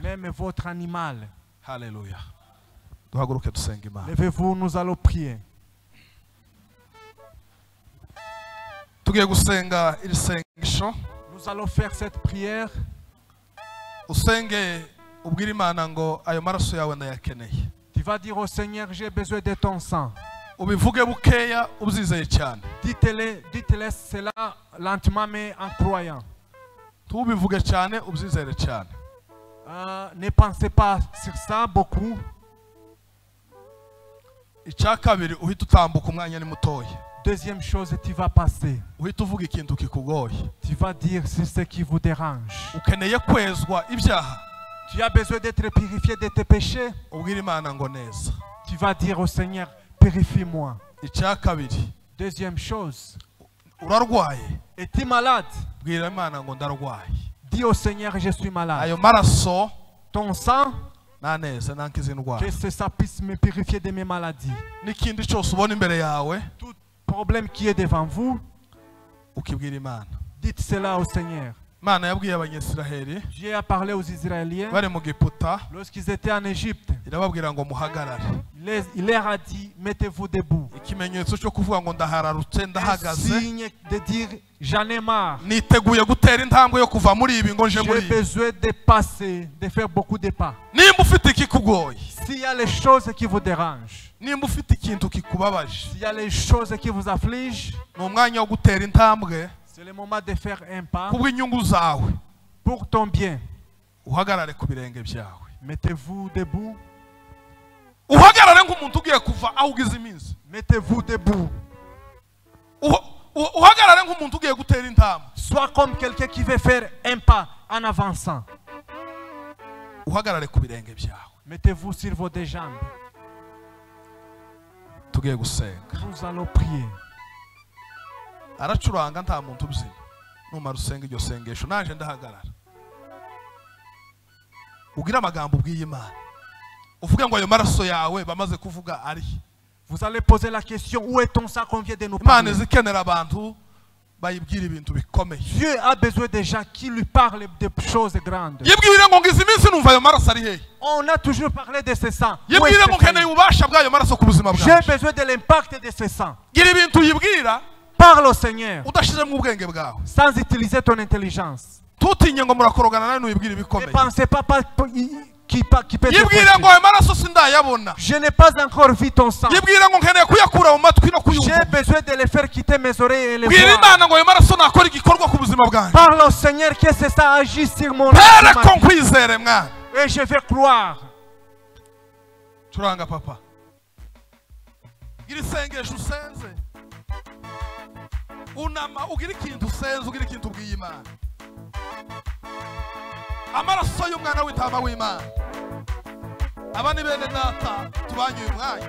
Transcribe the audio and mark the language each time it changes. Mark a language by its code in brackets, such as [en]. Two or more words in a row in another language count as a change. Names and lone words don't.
[fr] Même votre animal. [rw] Haleluya. Duhaguruke dusenga Imana. [fr] Levez-vous, nous allons prier. [rw] Tugiye gusenga iri sengesho. [fr] Nous allons faire cette prière. [rw] Usenge ubwira Imana ngo ayo maraso yawe ndayakeneye. [fr] Tu vas dire au Seigneur, j'ai besoin de ton sang. [rw] Ubivuge bukeya ubyizeye cyane. [fr] Dites-le cela lentement mais en croyant. [rw] Tubivuge cyane ubyizere cyane. [fr] Ne pensez pas sur ça beaucoup. [rw] Icya kabiri uhita utambuka umwanya ni mutoya. [fr] Deuxième chose, tu vas passer. [rw] Uhita uvuga ikintu kikugoye. [fr] Tu vas dire sur ce qui vous dérange. [rw] Ukeneye kwezwa ibyaha. [fr] Tu as besoin d'être purifié de tes péchés. [rw] Ubwira Imana ngo neza. [fr] Tu vas dire au Seigneur, purifie-moi. [rw] Icya kabiri. [fr] Deuxième chose. [rw] Urarwaye. [fr] Es-tu malade? [rw] Bwira Imana ngo ndarwaye. [fr] Dis au Seigneur, je suis malade. [rw] Ayo maraso [fr] Ton sang, [rw] naneza nankiza indwara. [fr] que ça puisse me purifier de mes maladies. [rw] N'ikindi cyose ubona imbere yawe [fr] Tout problème qui est devant vous, [rw] ukibwira Imana. [fr] dites cela au Seigneur. [rw] Imana yabwiye abanyisiraheli [fr] Dieu a parlé aux Israéliens [rw] bari mu Giputa [fr] lorsqu'ils étaient en Égypte. [rw] irababwira ngo muhagarare. [fr] Il leur a dit, mettez-vous debout. [rw] Ikimenyetso cyo kuvuga ngo ndahararutse [fr] Un [rw] ndahagaze [fr] signe de dire, j'en ai marre. [rw] niteguye gutera intambwe yo kuva muri ibi ngo nje muri [fr] J'ai [rw] ibi. [fr] besoin de passer, de faire beaucoup de pas. [rw] Nimba ufite ikikugoye, [fr] S'il y a les choses qui vous dérangent, [rw] nimba ufite ikintu kikubabaje, [fr] s'il y a les choses qui vous affligent, [rw] ni umwanya wo gutera intambwe [fr] c'est le moment de faire un pas [rw] kubw'inyungu zawe. [fr] pour ton bien. [rw] Uhagarare ku birenge byawe. [fr] Mettez-vous debout. [rw] Uhagarare nk'umuntu ugiye kuva aho ugize iminsi. [fr] Mettez-vous debout. [rw] Uhagarare nk'umuntu ugiye gutera intambwe. [fr] Sois comme quelqu'un qui veut faire un pas en avançant. [rw] Uhagarare ku birenge byawe. [fr] Mettez-vous sur vos deux jambes. [rw] Tugiye gusenga. [fr] Nous allons prier. [rw] Aracuranga nta muntu ubyina. Numara usenga iryo sengesho naje ndahagarara. Ugira amagambo ubwiye Imana. Uvuge ngo ayo maraso yawe bamaze kuvuga ari. [fr] Vous allez poser la question, où est ton sang qu'on vient de nous [rw] Imana [fr] parler? [rw] zikenera abantu bayibwira ibintu bikomeye. [fr] Dieu a besoin de gens qui lui parlent de choses grandes. [rw] Yibwire ngo ngize iminsi numva ayo maraso ari hehe. [fr] On a toujours parlé de ce sang. Où est [rw] Yibwire [fr] ce [rw] ngo [fr] sang? [rw] nkeneye ububasha bw'ayo maraso ku buzima [fr] J'ai [rw] bwawe. [fr] besoin de l'impact de ce sang. [rw] Gira ibintu yibwira [fr] Parle au Seigneur [rw] udashizemo ubwenge bwawe. [fr] sans utiliser ton intelligence. [rw] Tutinye ngo murakorogana nawe nuyibwire [fr] Ne [rw] ibikomeye. [fr] pensez pas qui peut te [rw] Yibwire [fr] protéger. [rw] ngo ayo maraso sindayabona. [fr] Je n'ai pas encore vu ton sang. [rw] Yibwire ngo nkeneye kuyakura mu matwi no [fr] J'ai [rw] kuyumva. [fr] besoin de le faire quitter mes oreilles et les [rw] Bwira [fr] voir. [rw] Imana ngo ayo maraso nakora igikorwa ku buzima bwanjye. [fr] Parle au Seigneur que c'est ça agit sur mon [rw] Pere [fr] âme. [rw] ko nkwizere mwana. [fr] Et je vais croire. [rw] Curanga papa. Gira isengesho usenze. Unama ugira ikintu usenze, ugira ikintu ubwiye Imana. Amaraso y'umwana w'intama w'Imana. Aba ni bene data tubanye uyu mwanya.